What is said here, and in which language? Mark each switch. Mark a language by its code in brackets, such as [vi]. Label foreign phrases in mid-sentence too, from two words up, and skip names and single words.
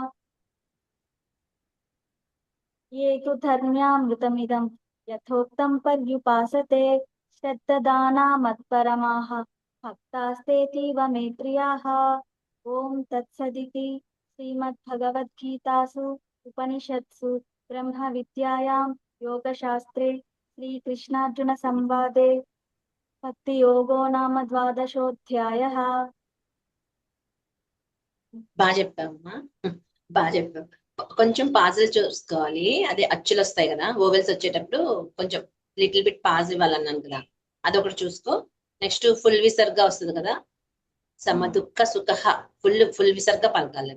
[sa] ये तु धर्म्यामृतमिदं यथोक्तं पर्युपासते श्रद्धदाना मत्परमाः भक्तास्तेतीव मे प्रियाः. ॐ तत्सदिति श्रीमद्भगवद्गीतासु उपनिषत्सु ब्रह्मविद्यायां योगशास्त्रे श्रीकृष्णार्जुनसंवादे भक्तियोगो नाम 12ोऽध्यायः. [te] బాగా చెప్పావమ్మా, బాగా చెప్పావు. కొంచెం పాజులు చూసుకోవాలి. అదే అచ్చులు వస్తాయి కదా, ఓవెల్స్ వచ్చేటప్పుడు కొంచెం [en] little bit pause [te] ఇవ్వాలన్నాను కదా, అదొకటి చూసుకో. [en] next full [te] విసర్గ వస్తుంది కదా, సమదుఃఖ సుఖ, ఫుల్ విసర్గ పలకాలి.